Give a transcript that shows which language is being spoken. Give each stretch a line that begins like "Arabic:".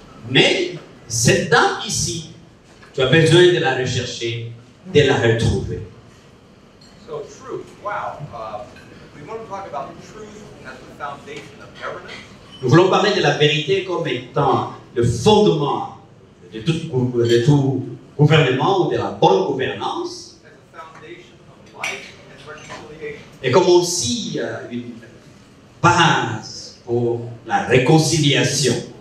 French: Mais cette dame ici, tu as besoin de la rechercher, de la retrouver.
English: So truth, wow. We want to talk about truth as the foundation of governance.
French: Nous voulons parler de la vérité comme étant le fondement de tout gouvernement ou de la bonne gouvernance.
English: As the foundation of life and reconciliation.
French: Et comme aussi une base pour la réconciliation.